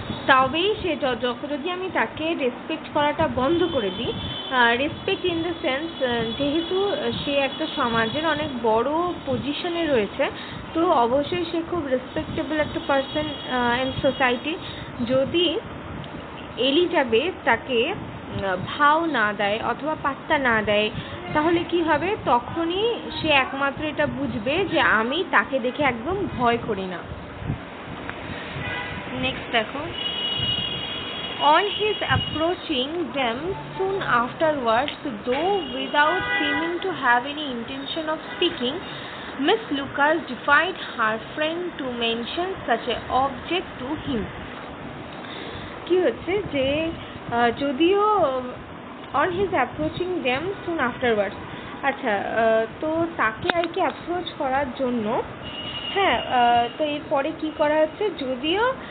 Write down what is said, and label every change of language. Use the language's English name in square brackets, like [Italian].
[Bangla] তবেই সে যদি আমি তাকে রেসপেক্ট করাটা বন্ধ করে দিই, [English] respect in the sense [Bangla] যেহেতু সে একটা সমাজের অনেক বড় পজিশনে রয়েছে, তো অবশ্যই সে খুব রেসপেক্টেবল একটা [English] Person in society. [Bangla] যদি এলিজাবেথ তাকে ভাও না দেয় অথবা পাত্তা না দেয় তাহলে কি হবে, তখনই সে একমাত্র এটা বুঝবে যে আমি তাকে দেখে একদম ভয় করি না। [English] Next দেখো, on his approaching them soon afterwards, though without seeming to have any intention of speaking, Miss Lucas defied her friend to mention such an object to him. [Bangla] কি হচ্ছে যে যদিও [English] on his approaching them soon afterwards, [Bangla] আচ্ছা, তো তাকে আর কি approach করার জন্য, হ্যাঁ, তো এরপরে কি করা হচ্ছে, যদিও